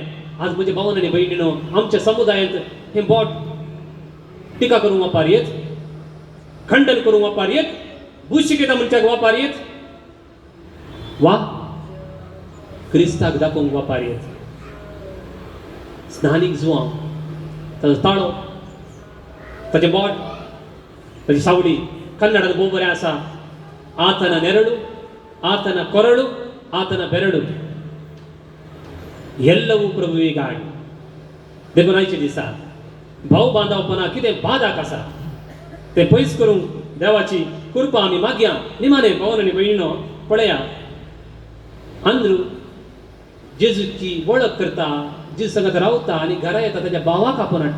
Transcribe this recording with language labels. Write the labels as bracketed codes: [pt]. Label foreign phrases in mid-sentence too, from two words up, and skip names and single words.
[kok] आज म्हजे भावन आनी भयणीनो, आमच्या समुदायांत हें बोट टिका करूंक वापरयेत, खंडन करूंक वापरयेत, बूज शिकयता मनशाक वापरयेत, वा क्रिस्ताक दाखोवंक वापरयेत. स्नानीक जुवांव ताचो ताळो, ताचें बोट, ताची सावळी कन्नडांत भोव बरें आसा. [kn] आतನ ನೆರಳು, ಆತನ ಕೊರಳು, ಆತನ ಬೆರಳು ಎಲ್ಲವೂ ಪ್ರಭುವಿಗಾಗಿ. [kok] देखून आयचे दिसा भाव बांदावपणा कितें बादाक आसा ते पयस करूंक देवाची कृपा आमी मागया. निमाणे भावन आनी भयणीनो, पळया अंद्रू जेजूची वळख करता, जेजू संगत रावता आनी घरा येता ताच्या भावाक आपोवन हाडटा.